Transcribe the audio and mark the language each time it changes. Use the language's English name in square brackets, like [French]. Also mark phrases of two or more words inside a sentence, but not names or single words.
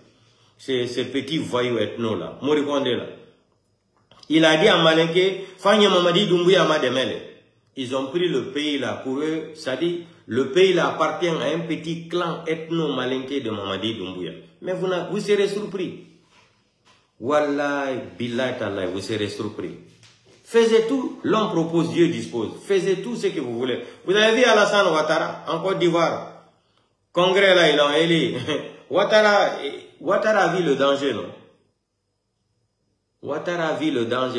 [French] Ce petit voyou ethno là, Morikonde là. Il a dit à Malinké, Fanye Mamadi Doumbouya Mademele. Ils ont pris le pays là pour eux, c'est-à-dire le pays là appartient à un petit clan ethno-malinké de Mamadi Doumbouya. Mais vous serez surpris. [Arabic] Wallahi, billahi tallahi, [French] vous serez surpris. Faisez tout, l'homme propose, Dieu dispose. Faisez tout ce que vous voulez. Vous avez vu Alassane Ouattara, en Côte d'Ivoire. Congrès là, ils l'ont élu. Ouattara a vu le danger, non? Ouattara a vu le danger.